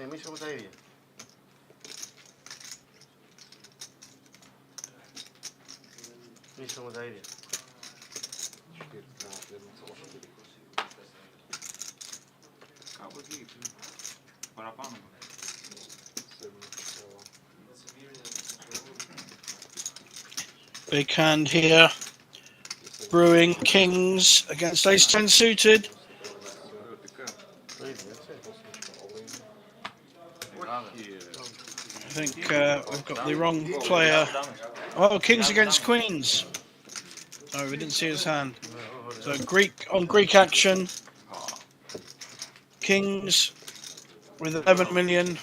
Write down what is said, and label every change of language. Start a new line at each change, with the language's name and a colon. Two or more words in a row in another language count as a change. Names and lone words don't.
Greek: Εμείς έχουμε τα ίδια. Εμείς έχουμε τα ίδια. Κάπου εκεί. Παραπάνω.
English: Big hand here. brewing kings against ace 10 suited.
Greek: Το ίδιο, έτσι.
English: I think we've got the wrong player. Oh, kings against queens. Oh, we didn't see his hand. So Greek action. Kings with 11 million.